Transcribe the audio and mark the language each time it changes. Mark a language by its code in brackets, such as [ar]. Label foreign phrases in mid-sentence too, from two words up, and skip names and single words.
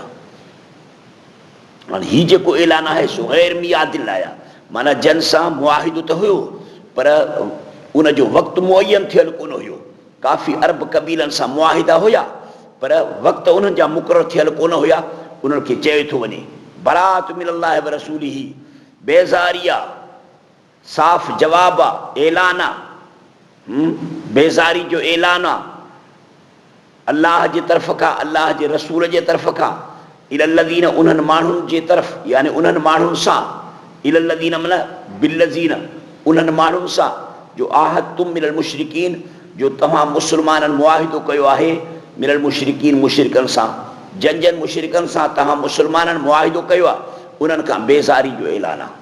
[sd] हाणे हीउ जेको ऐलान आहे सो गैर मियादिल आया, माना जन सां मुआहिदो त हुयो पर उनजो वक़्तु मुअयन थियल कोन हुयो। काफ़ी अरब क़बीलनि सां मुआहिदा हुया पर वक़्तु उन्हनि जा मुक़ररु थियल कोन हुया। उन्हनि खे चयो थो वञे [ar] براءة من الله ورسوله, [sd] बेज़ारिया साफ़ जवाब आहे, ऐलान आहे, बेज़ारी जो ऐलान आहे अल्लाह जे तरफ़ खां, अल्लाह जे रसूल जे तरफ़ खां, इलल्लज़ीन उन्हनि माण्हुनि जे तरफ़ यानी उन्हनि माण्हुनि सां, [ar] إلى الذين من بالذين [sd] उन्हनि माण्हुनि सां जो [ar] عاهدتم من المشركين [sd] जो तव्हां मुस्लमाननि मुआहिदो कयो आहे, [ar] من المشركين [sd] मुशरिकनि सां, जन जन मुशरिकन सां तव्हां मुसलमाननि मुआहिदो कयो आहे उन्हनि खां बेज़ारी जो ऐलान आहे।